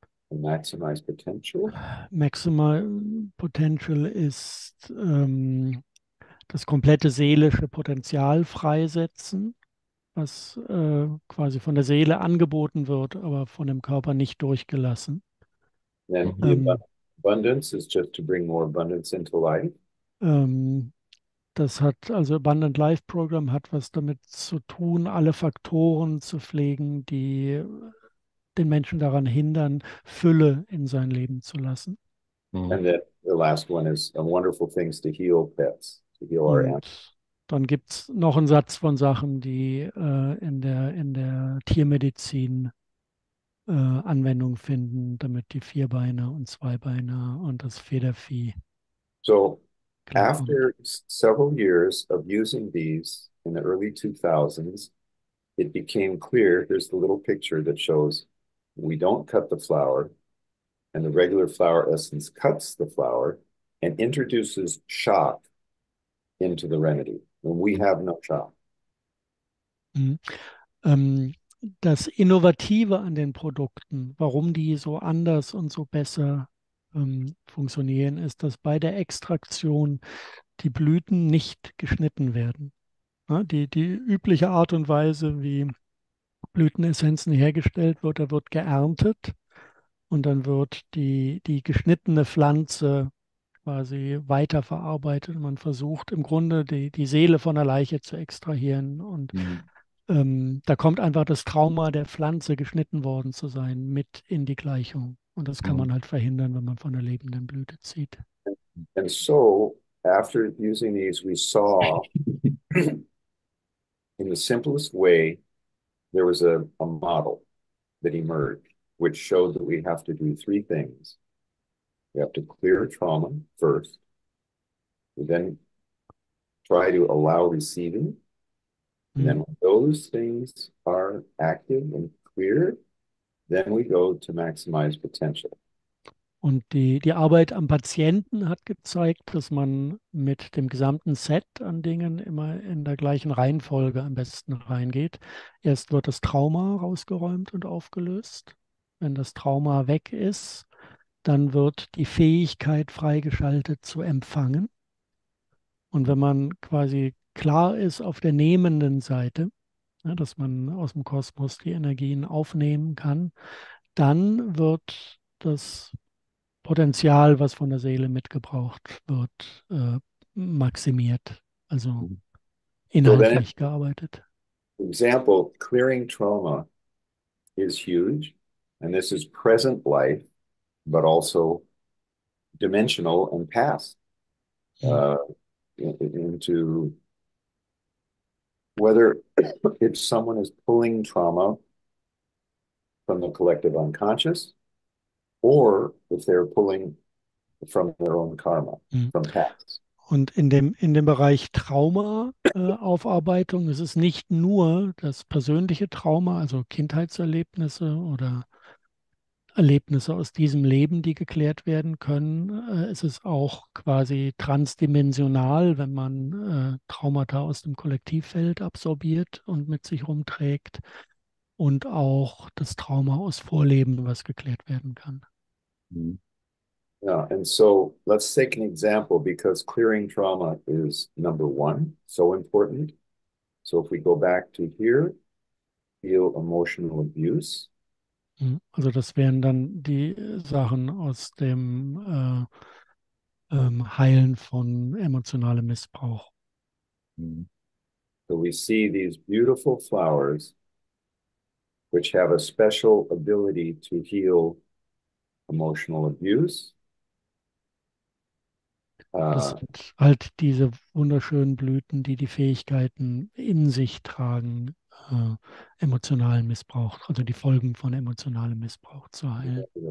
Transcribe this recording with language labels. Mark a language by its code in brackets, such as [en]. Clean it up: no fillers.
[en] Maximize Potential. [de] Maximal Potential ist das komplette seelische Potenzial freisetzen, was quasi von der Seele angeboten wird, aber von dem Körper nicht durchgelassen. [en] Abundance is just to bring more abundance into life. [de] Das hat, also Abundant Life Program hat was damit zu tun, alle Faktoren zu pflegen, die den Menschen daran hindern, Fülle in sein Leben zu lassen. [en] And then the last one is wonderful things to heal pets, to heal our animals. [de] Dann gibt es noch einen Satz von Sachen, die in der Tiermedizin Anwendung finden, damit die Vierbeiner und Zweibeiner und das Federvieh. [en] So after several years of using these in the early 2000s, it became clear, here's the little picture that shows we don't cut the flower, and the regular flower essence cuts the flower and introduces shock into the remedy when we have no shock. [de] Das Innovative an den Produkten, warum die so anders und so besser funktionieren, ist, dass bei der Extraktion die Blüten nicht geschnitten werden. Ja, die übliche Art und Weise, wie Blütenessenzen hergestellt wird, da wird geerntet und dann wird die geschnittene Pflanze quasi weiterverarbeitet. Man versucht im Grunde die Seele von der Leiche zu extrahieren. Und Mhm. da kommt einfach das Trauma der Pflanze, geschnitten worden zu sein, mit in die Gleichung. Und das kann man Mhm. halt verhindern, wenn man von der lebenden Blüte zieht. [en] And so after using these, we saw in the simplest way, there was a model that emerged, which showed that we have to do three things. We have to clear trauma first. We then try to allow receiving. And then Mhm. when those things are active and clear, then we go to maximize potential. [de] Und die Arbeit am Patienten hat gezeigt, dass man mit dem gesamten Set an Dingen immer in der gleichen Reihenfolge am besten reingeht. Erst wird das Trauma rausgeräumt und aufgelöst. Wenn das Trauma weg ist, dann wird die Fähigkeit freigeschaltet zu empfangen. Und wenn man quasi klar ist auf der nehmenden Seite, ja, dass man aus dem Kosmos die Energien aufnehmen kann, dann wird das Potenzial, was von der Seele mitgebraucht wird, maximiert, also [en] So then, [de] inhaltlich gearbeitet. [en] for example, clearing trauma is huge. And this is present life, but also dimensional and past uh, into whether if someone is pulling trauma from the collective unconscious or if they're pulling from their own karma, from past. [de] Und in dem Bereich Trauma-Aufarbeitung ist es nicht nur das persönliche Trauma, also Kindheitserlebnisse oder Erlebnisse aus diesem Leben, die geklärt werden können. Es ist auch quasi transdimensional, wenn man Traumata aus dem Kollektivfeld absorbiert und mit sich rumträgt. Und auch das Trauma aus Vorleben, was geklärt werden kann. Mhm. [en] Yeah, and so let's take an example because clearing trauma is number one, so important. So if we go back to here, feel emotional abuse. [de] Also das wären dann die Sachen aus dem Heilen von emotionalem Missbrauch. Mhm. [en] So we see these beautiful flowers which have a special ability to heal emotional abuse. [de] Das sind halt diese wunderschönen Blüten, die die Fähigkeiten in sich tragen, emotionalen Missbrauch, also die Folgen von emotionalem Missbrauch zu heilen.